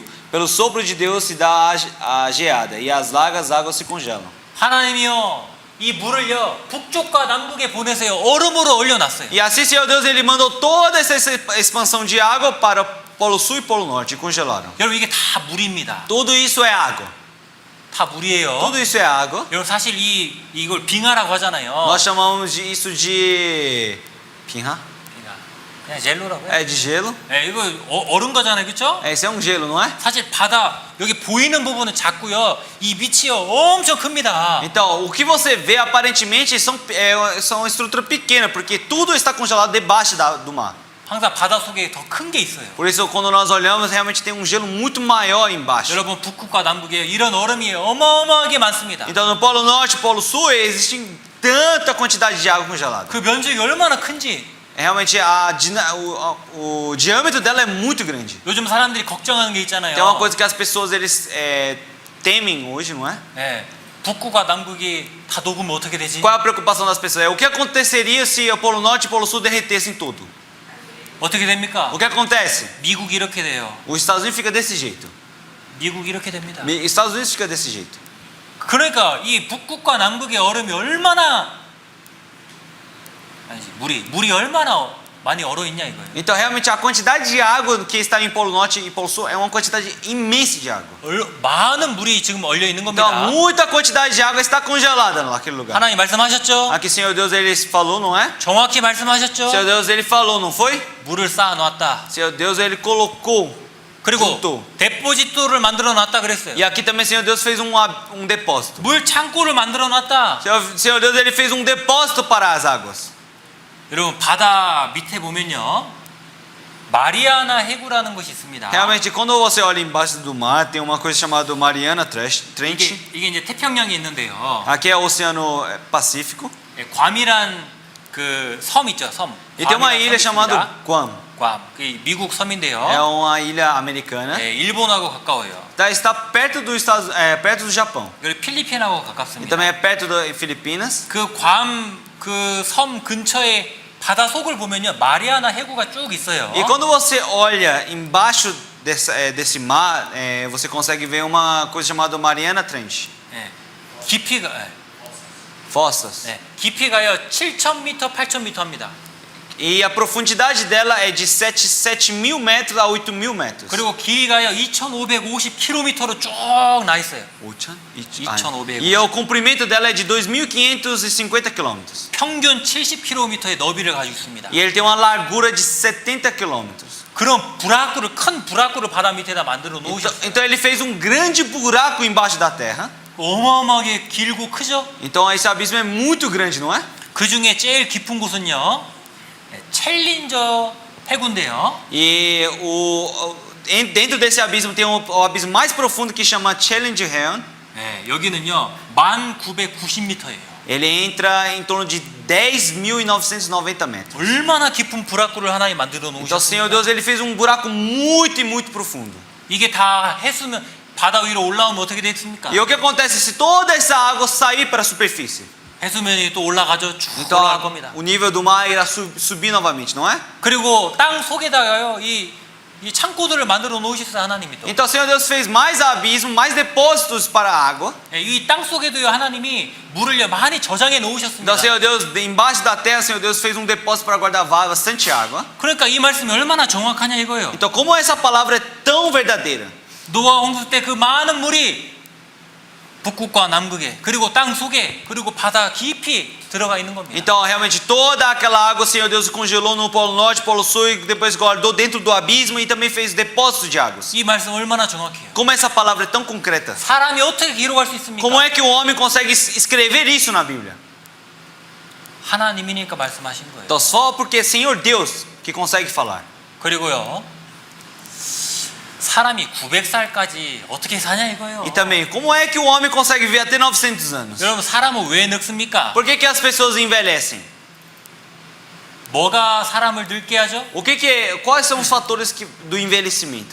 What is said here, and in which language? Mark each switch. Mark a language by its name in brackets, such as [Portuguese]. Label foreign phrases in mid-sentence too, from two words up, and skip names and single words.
[Portuguese] Pelo sopro de Deus se dá a geada e as largas águas se congelam. [Korean] 하나님이요 이 물을요 북쪽과 남북에 보내세요. 얼음으로 얼려놨어요. [Portuguese] E assim, Senhor Deus, ele mandou toda essa expansão de água para o polo sul e polo norte e congelaram. [Korean] 여러분 이게 다 물입니다. [Portuguese] Tudo isso é água. [Korean] 다 물이에요. [Portuguese] Tudo isso é água. [Korean] 여러분 사실 이걸 빙하라고 하잖아요. [Portuguese] Nós chamamos isso de pinha? [Korean] 그냥 젤로라고요? [Portuguese] É de gelo. [Korean] 네, 이거 얼음 거잖아요, 그렇죠? [Portuguese] Esse é um gelo, não é? [Korean] 사실 바다 여기 보이는 부분은 작고요. 이 밑이요 엄청 큽니다. [Portuguese] Então, o que você vê aparentemente são estrutura pequena, porque tudo está congelado debaixo do mar. [Korean] 항상 바다 속에 더 큰 게 있어요. [Portuguese] Por isso, quando nós olhamos, realmente tem um gelo muito maior embaixo. [Korean] 여러분 북극과 남북에 이런 얼음이 어마어마하게 많습니다. [Portuguese] Então, no Polo Norte e Polo Sul, existe tanta quantidade de água congelada. [Korean] 그 면적이 얼마나 큰지. [Portuguese] Realmente, o diâmetro dela é muito grande. [Korean] 요즘 사람들이 걱정하는 게 있잖아요. [Portuguese] Tem uma coisa que as pessoas eles temem hoje, não é? [Korean] 네, 북극과 남극이 다 녹으면 어떻게 되지? [Portuguese] Qual é a preocupação das pessoas? É o que aconteceria se o Polo Norte e o Polo Sul derretessem tudo? [Korean] 어떻게 됩니까? [Portuguese] O que acontece? [Korean] 미국이 이렇게 돼요. [Portuguese] Os Estados Unidos fica desse jeito. [Korean] 미국이 이렇게 됩니다. [Portuguese] Estados Unidos fica desse jeito. [Korean] 그러니까 이 북극과 남극의 얼음이 얼마나 아니지 물이 얼마나 많이 얼어 있냐 이거예요. [Portuguese] Então, realmente, a quantidade de água que está em Polo Norte e Polo Sul é uma quantidade imensa de água. [Korean] 많은 물이 지금 얼려 있는 겁니다. [Portuguese] Então, muita quantidade de água está congelada naquele lugar. [Korean] 하나님 말씀하셨죠? [Portuguese] Aqui, Senhor Deus, Ele falou, não é? [Korean] 정확히 말씀하셨죠? [Portuguese] Senhor Deus, Ele falou, não foi? [Korean] 물을 쌓아 놨다. [Portuguese] Senhor Deus, Ele colocou [Korean] 그리고 [Portuguese] junto. [Korean] 데포지토를 만들어 놨다 그랬어요. [Portuguese] E aqui também, Senhor Deus, fez um depósito. [Korean] 물 창고를 만들어 놨다. [Portuguese] Senhor Deus, Ele fez um depósito para as águas. [Korean] 여러분 바다 밑에 보면요. 마리아나 해구라는 것이 있습니다. [Portuguese] Realmente, quando você olha embaixo do mar, tem uma coisa chamada Mariana Trench. [Korean] 이게 이제 태평양에 있는데요. [Portuguese] Aqui é o Oceano Pacífico. [Korean] 예, 괌이란 그 섬 있죠, 섬. [Portuguese] E tem uma [Korean] 괌이란 [Portuguese] ilha [Korean] 섬이 [Portuguese] chamada [Korean] 있습니다. [Portuguese] Guam. [Korean] 괌. 그 미국 섬인데요. [Portuguese] É uma ilha americana. [Korean] 예, 일본하고 가까워요. [Portuguese] Está perto perto do Japão. [Korean] 그리고 필리핀하고 [Portuguese] E [Korean] 가깝습니다. [Portuguese] também é perto das Filipinas. [Korean] 그 괌 그 섬 근처에 바다 속을 보면요 마리아나 해구가 쭉 있어요. [Portuguese] E quando você olha embaixo desse mar, você consegue ver uma coisa chamada Mariana Trench. [Korean] 예, 깊이가 [Portuguese] Fossas. [Korean] 예, 깊이가요 7,000m, 8,000m 합니다. [Portuguese] E a profundidade dela é de 7.000 metros a 8.000 metros. [Korean] 그리고 길이가요 2,550km로 쭉 나 있어요. [Portuguese] 2.550. E o comprimento dela é de 2.550 quilômetros. [Korean] 평균 70km의 너비를 가지고 있습니다. [Portuguese] E ele tem uma largura de 70 quilômetros. [Korean] 그런 buraco를 큰 buraco를 바다 밑에다 만들어 [Portuguese] Então, [Korean] 놓으셨어요. [Portuguese] então ele fez um grande buraco embaixo da terra. [Korean] 어마어마하게 길고 크죠? [Portuguese] Então esse abismo é muito grande, não é? [Korean] 그 중에 제일 깊은 곳은요 챌린저 해구인데요. [Portuguese] E dentro desse abismo tem o abismo mais profundo que chama Challenge Heron. [Korean] 네, 여기는요 1990m예요. [Portuguese] Ele entra em torno de 10.990 metros. [Korean] 얼마나 깊은 buraco를 하나님 만들어 [Portuguese] Então o Senhor [Korean] 놓으셨습니까? [Portuguese] Deus ele fez um buraco muito e muito profundo. [Korean] 이게 다 해수면 바다 위로 올라오면 어떻게 됐습니까? [Portuguese] E o que acontece se toda essa água sair para a superfície? [Korean] 해수면이 또 올라가죠. 쭉 [Portuguese] Então [Korean] 올라갈 겁니다. [Portuguese] o nível do mar irá subir novamente, não é? [Korean] 그리고 땅 속에다가요 이 창고들을 만들어 놓으셨어요 하나님이 또. [Portuguese] Então o Senhor Deus fez mais abismos, mais depósitos para a água. [Korean] 이 땅 속에도요 하나님이 물을 많이 저장해 놓으셨습니다. [Portuguese] Então o Senhor Deus, embaixo da terra, o Senhor Deus fez um depósito para guardar bastante água. [Korean] 그러니까 이 말씀이 얼마나 정확하냐 이거예요. [Portuguese] Então como essa palavra é tão verdadeira? [Korean] 노아 홍수 때 그 많은 물이 북극과 남극에 그리고 땅 속에 그리고 바다 깊이 들어가 있는 겁니다. [Portuguese] Então realmente toda aquela água o Senhor Deus congelou no Polo Norte, Polo Sul e depois guardou dentro do abismo e também fez depósitos de águas. [Korean] 이 말씀 얼마나 정확해요. [Portuguese] Como essa palavra é tão concreta? [Korean] 사람이 어떻게 기록할 수 있습니까? [Portuguese] Como é que o homem consegue escrever isso na Bíblia? [Korean] 하나님이니까 말씀하신 거예요. [Portuguese] Então só porque é Senhor Deus que consegue falar. [Korean] 그리고요 사람이 900살까지 어떻게 사냐 이거예요. [Portuguese] E também, como é que o homem consegue viver até 900 anos? [Korean] 여러분 사람은 왜 늙습니까? [Portuguese] Por que as pessoas envelhecem? [Korean] 뭐가 사람을 늙게 하죠? [Portuguese] Quais são os fatores do envelhecimento?